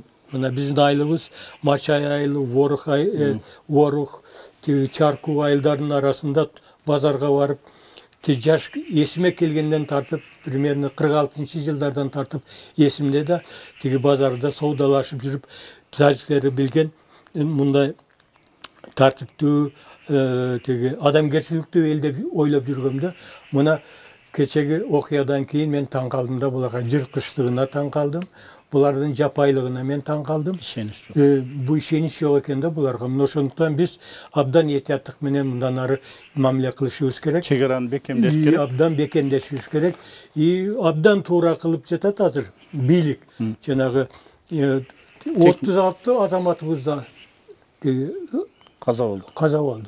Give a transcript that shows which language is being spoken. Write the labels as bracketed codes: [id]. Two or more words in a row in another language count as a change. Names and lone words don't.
[ky] Мына биздин айылыбыз Мачай айылы, Ворух, Чарку айылдарынын арасында базарга барып, жаш эсиме келгенден тартып, примерно 46-жылдардан тартып эсимде да, теги базарда соодалашып жүрүп, тажиктерди билген, мындай тартиптүү, теги адамгерчиликтүү эл деп ойлоп жүргөм да. Мына кечеги окуядан кийин мен таң калдым да, буларга жырткычтыгына таң калдым. Булардын жапайлыгына мен таң калдым. Ишенич жок. Бу ишениш жок экен де буларга. Мына ошондуктан биз абдан этияттык менен мындан ары мамиле кылышыбыз керек. Чегараны бекемдеш керек. Абдан бекемдешибиз керек. Абдан туура кылып жатат азыр бийлик. Жанагы 36 азаматыбызда каза болду.